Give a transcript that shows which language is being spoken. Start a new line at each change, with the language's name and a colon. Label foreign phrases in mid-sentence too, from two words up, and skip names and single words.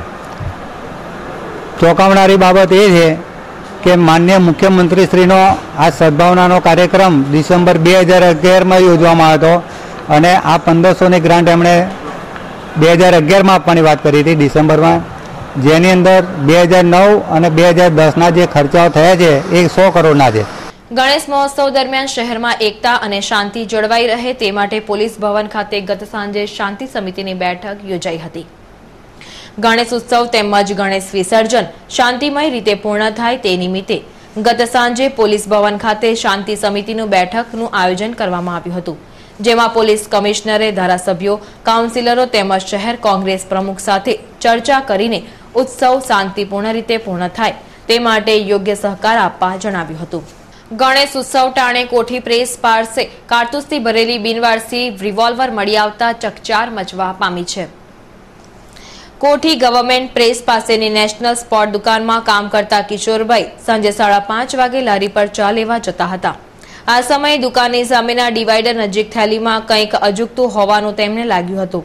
Gujarati: ચોંકાવનારી બાબત એ છે કે માનનીય મુખ્યમંત્રીશ્રીનો આ સદ્ભાવનાનો કાર્યક્રમ ડિસેમ્બર 2011 में યોજવામાં હતો અને આ 1500ની ગ્રાન્ટ એમણે 2011 में આપવાની વાત કરી હતી ડિસેમ્બરમાં, જેની અંદર 2009 અને 2010ના જે ખર્ચાઓ થયા છે એ 100 કરોડના છે। ગણેશ મહોત્સવ દરમિયાન શહર મેં એકતા અને શાંતિ જળવાઈ રહે તે માટે પોલીસ ભવન ખાતે ગત સાંજે શાંતિ સમિતિની બૈઠક યોજાઈ હતી। ગણેશ ઉત્સવ તેમજ ગણેશ વિસર્જન શાંતિમય રીતે પૂર્ણ થાય તે નિમિત્તે ગત સાંજે પોલીસ ભવન ખાતે શાંતિ સમિતિનુ બેઠકનુ આયોજન કરવામાં આવ્યું હતું, જેમાં પોલીસ કમિશ્નરે ધારાસભ્યો, કાઉન્સિલરો તેમજ શહર કોંગ્રેસ પ્રમુખ સાથે ચર્ચા કરીને ઉત્સવ શાંતિપૂર્ણ રીતે પૂર્ણ થાય તે માટે યોગ્ય સહકાર આપવા જણાવ્યું હતું। ગણેશ ઉત્સવ ટાણે કોઠી પ્રેસ પાસે કારતૂસથી ભરેલી બિનવારસી રિવૉલ્વર मળી આવતા ચકચાર મચવા પામી છે। કોઠી ગવર્મેન્ટ પ્રેસ પાસેની નેશનલ સ્પોર્ટ દુકાનમાં કામ કરતા કિશોરભાઈ સાંજે 5:30 વાગે લારી પર ચા લેવા જતા હતા। આ સમયે દુકાનની સામેના ડિવાઈડર નજીક થેલીમાં કંઈક અજુગતું હોવાનું તેમને લાગ્યું હતું।